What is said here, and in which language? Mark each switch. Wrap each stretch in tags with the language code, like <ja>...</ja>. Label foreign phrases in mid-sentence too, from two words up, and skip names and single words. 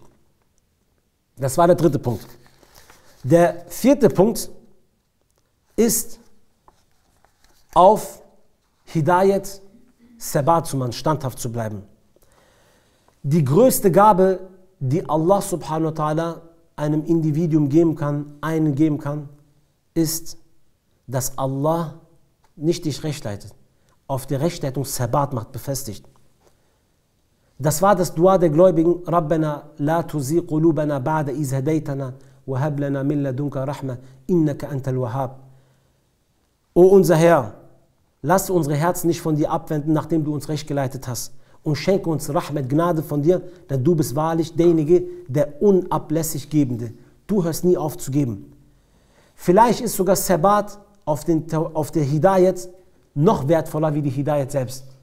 <de>Das war der dritte Punkt. Der vierte Punkt ist auf Hidayat Sabat zu machen, standhaft zu bleiben. Die größte Gabe, die Allah</de> <ar>سبحانه وتعالى</ar> <de>einem Individuum geben kann, ist, dass Allah nicht dich recht leitet, auf der Rechtleitung Sabat macht, befestigt. Das war das Dua der Gläubigen,</de> <ar>رَبَّنَا لَا تُزِغْ قُلُوبَنَا بَعْدَ إِذْ هَدَيْتَنَا وَهَبْ لَنَا مِن لَّدُنكَ رَحْمَةً إِنَّكَ أَنتَ الْوَهَّابُ.</ar> <de>O unser Herr, lass unsere Herzen nicht von dir abwenden, nachdem du uns recht geleitet hast, und schenke uns Rahmat, Gnade von dir, denn du bist wahrlich derjenige, der unablässig Gebende. Du hörst nie auf zu geben. Vielleicht ist sogar Sabat auf der Hidayat noch wertvoller wie die Hidayat selbst.</de>